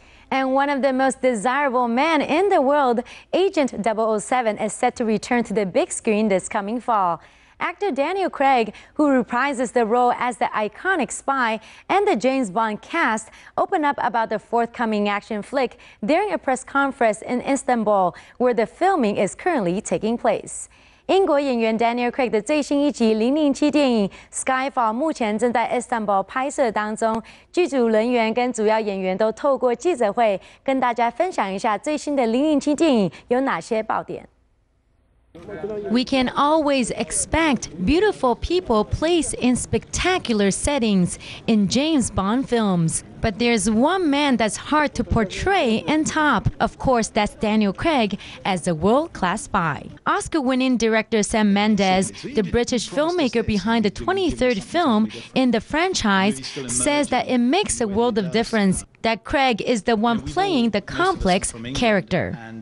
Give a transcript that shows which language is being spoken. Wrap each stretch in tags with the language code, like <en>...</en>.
<en>And one of the most desirable men in the world, Agent 007, is set to return to the big screen this coming fall. Actor Daniel Craig, who reprises the role as the iconic spy, and the James Bond cast open up about the forthcoming action flick during a press conference in Istanbul, where the filming is currently taking place.</en> <zh>英国演员 Daniel Craig 的最新一集007电影 Skyfall 目前正在 Istanbul 拍摄当中，剧组人员跟主要演员都透过记者会跟大家分享一下最新的007电影有哪些爆点。</zh> <en>We can always expect beautiful people placed in spectacular settings in James Bond films. But there's one man that's hard to portray and top. Of course, that's Daniel Craig as the world-class spy. Oscar-winning director Sam Mendes, the British filmmaker behind the 23rd film in the franchise, says that it makes a world of difference that Craig is the one playing the complex character.</en>